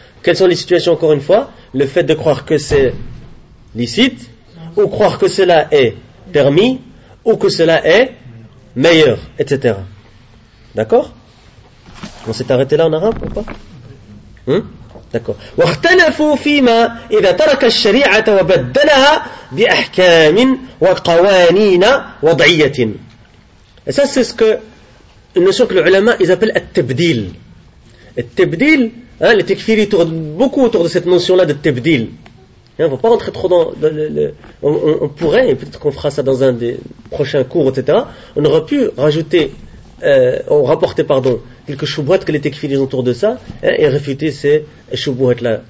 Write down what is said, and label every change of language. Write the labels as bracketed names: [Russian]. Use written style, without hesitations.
[French] Quelles sont les situations encore une fois ? Le fait de croire que c'est licite, ou croire que cela est permis, ou que cela est meilleur, etc. D'accord ? On s'est arrêté là en arabe ou pas ? Hein ? D'accord. [Arabic] واختلفوا فيما إذا ترك الشريعة وبدلها بأحكام وقوانين وضعية. [French] Et ça, c'est ce que le choc de l'ulama, ils appellent التبديل. التبديل, hein, les tekfiris tournent beaucoup autour de cette notion-là de التبديل. Il ne faut pas rentrer trop dans... on pourrait, et peut-être qu'on fera ça dans un des prochains cours, etc. On aurait pu rajouter, rapporter, quelques choubouettes que les tekfiris autour de ça, hein, et réfuter ces choubouettes-là.